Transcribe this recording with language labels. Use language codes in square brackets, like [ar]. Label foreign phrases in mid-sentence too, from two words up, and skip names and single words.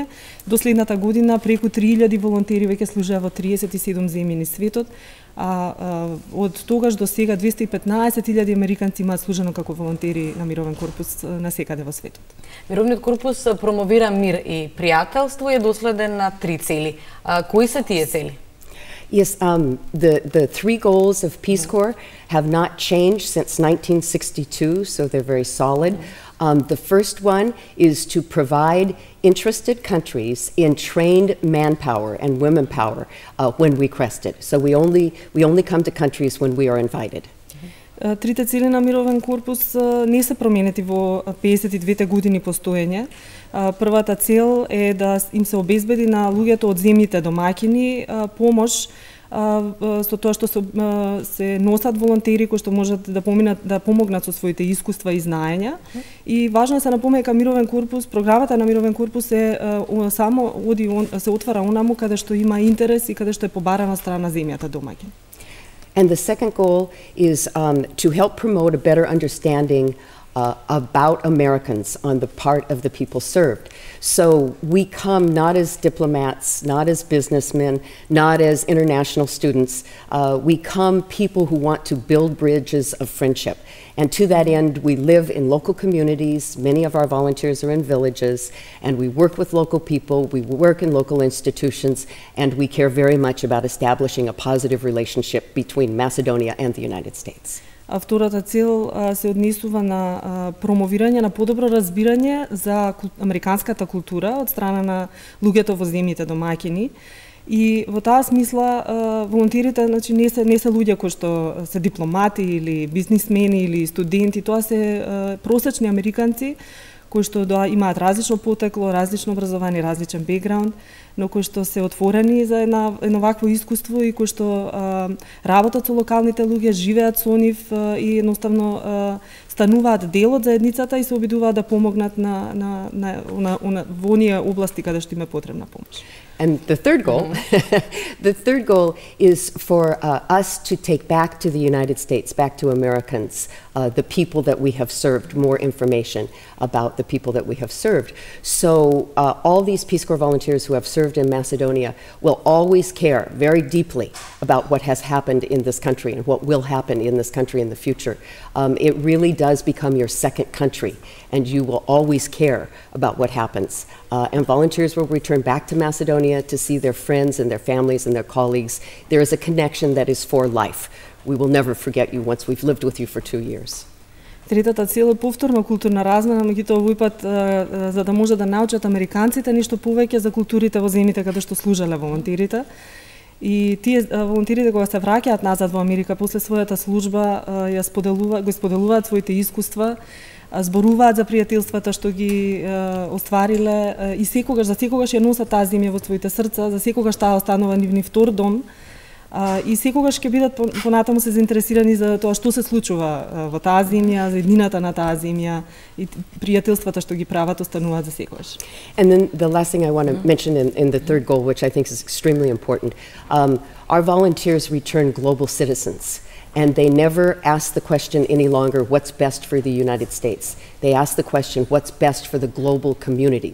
[mk] До следната година преку 3000 волонтери веќе служеа во 37 земји низ светот, од тогаш до сега 215.000 американци имаат служено како волонтери на Мировен корпус на секаде во светот. Мировниот корпус промовира мир и пријателство и е доследен на 3 цели. Кои се тие цели? [en] Yes, the 3 goals of Peace Corps have not changed since 1962, so they're very solid. The first one is to provide interested countries in trained manpower and women power when requested. So we only come to countries when we are invited. [mk] Трите цели на Мировен корпус не се променети во 52 години постоење. Првата цел е да им се обезбеди на луѓето од земјите домаќини помош со тоа што се носат волонтери кои што можат да помогнат со своите искуства и знаења. И важно е се напомне дека Мировен корпус, програмата на Мировен корпус се отвара онаму каде што има интерес и каде што е побарана страна земјата домаќин. [en] And the second goal is to help promote a better understanding about Americans on the part of the people served. So we come not as diplomats, not as businessmen, not as international students. We come people who want to build bridges of friendship. And to that end, we live in local communities. Many of our volunteers are in villages, and we work with local people, we work in local institutions, and we care very much about establishing a positive relationship between Macedonia and the United States. [mk] А втората цел се однесува на промовирање на подобро разбирање за американската култура од страна на луѓето во земјите домаќини. И во таа смисла волонтерите, значи не се луѓе кои што се дипломати или бизнисмени или студенти, тоа се просечни американци кои што имаат различно потекло, различно образование, различен бекграунд, но кои што се отворени за едно вакво искуство и кои што работат со локалните луѓе, живеат со нив и едноставно стануваат дел од заедницата и се обидуваат да помогнат во оние области каде што им е потребна помош. [en] And the third goal, is for us to take back to the United States, back to Americans, the people that we have served, more information about the people that we have served. So all these Peace Corps volunteers who have served in Macedonia will always care very deeply about what has happened in this country and what will happen in this country in the future. It really does become your second country, and you will always care about what happens. And volunteers will return back to Macedonia to see their friends and their families and their colleagues. There is a connection that is for life. We will never forget you once we've lived with you for 2 years. [mk] Третата цел е повторна културна размена, меѓутоа овој пат за да може да научат американците нешто повеќе за културите во земјите каде што служеле волонтерите. И тие волонтерите кога се враќаат назад во Америка после својата служба го споделуваат своите искуства, зборуваат за пријателствата што ги оствариле и секогаш ја носат таа земја во своите срца, за секогаш таа останува нивни втор дом. И секогаш ќе бидат понатаму се заинтересирани за тоа што се случува во таа земја, за еднината на таа земја и пријателствата што ги прават остануваат за секогаш. [en] And then the last thing I want to mention in the third goal, which I think is extremely important, our volunteers return global citizens. And they never ask the question any longer, what's best for the United States? They ask the question, what's best for the global community?